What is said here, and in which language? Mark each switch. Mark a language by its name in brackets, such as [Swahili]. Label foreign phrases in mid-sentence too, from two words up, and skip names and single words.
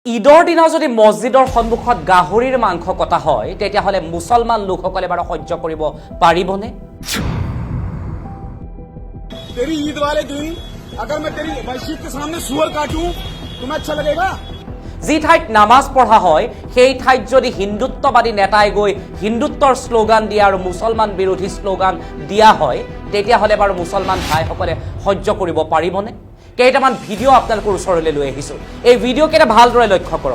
[Assamese] ঈদৰ দিনা যদি মছজিদৰ সন্মুখত গাহৰিৰ মাংস কটা হয় তেতিয়াহলে মুছলমান লোকসকলে বাৰু সহ্য কৰিব পাৰিবনে? [Hindi] तेरी ईद वाले दिन अगर मैं तेरी मस्जिद के सामने सुअर काटूं तुम्हें अच्छा लगेगा? [Assamese] যি ঠাইত নামাজ পঢ়া হয় সেই ঠাইত যদি হিন্দুত্ববাদী নেতাই গৈ হিন্দুত্বৰ শ্লোগান দিয়া আৰু মুছলমান বিৰোধী শ্লোগান দিয়া হয় তেতিয়াহলে বাৰু মুছলমান ভাইসকলে সহ্য কৰিব পাৰিবনে? কেইটামান ভিডিঅ' আপোনালোকৰ ওচৰলৈ লৈ আহিছো। এই ভিডিঅ' কেইটা ভালদৰে লক্ষ্য কৰক।